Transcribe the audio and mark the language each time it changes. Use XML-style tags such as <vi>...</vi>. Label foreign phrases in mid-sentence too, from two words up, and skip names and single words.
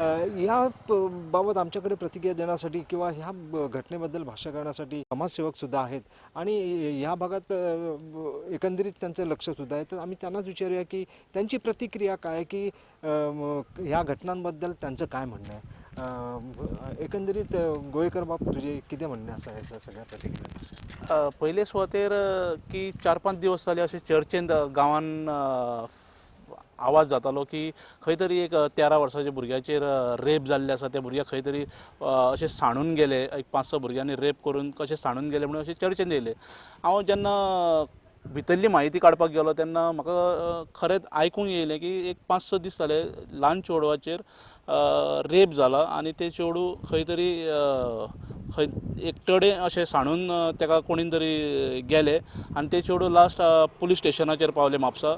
<mr>बाबत आमच्याकडे प्रतिक्रिया देण्यासाठी किंवा ह्या घटनेबद्दल भाष्य करण्यासाठी समाजसेवकसुद्धा आहेत आणि ह्या भागात एकंदरीत त्यांचं लक्षसुद्धा आहे। तर आम्ही त्यांनाच विचारूया की त्यांची प्रतिक्रिया काय, की ह्या घटनांबद्दल त्यांचं काय म्हणणं आहे। एकंदरीत गोयकर बाप तुझे किती म्हणणे असं आहे सगळ्या प्रतिक्रिया?</mr> <kok>पहिले सुवातेर की 4-5 दिवस जाले अशें चर्चेंत गांवान आवाज जातालो की खंय तरी एक 13 वर्साच्या भुरग्याचेर रेप जाल्ले आसा। त्या भुरग्याक खंय तरी अशें सांडून गेले, एक 5-6 भुरग्यांनी रेप करून कशें सांडून गेले म्हणून अशें चर्चेंत येयले। हांव जेन्ना भितरली माहिती काडपाक गेलो तेन्ना म्हाका खरेंच आयकूंक येयलें की एक 5-6 दीस जाले ल्हान चेडवाचेर रेप जाला आनी ते चेडूं खंय तरी एकटडे अशें सांडून तेका कोणी तरी गेले आनी ते चेडूं</kok> <en>last police station</en> <kok>पावले म्हापसा।</kok>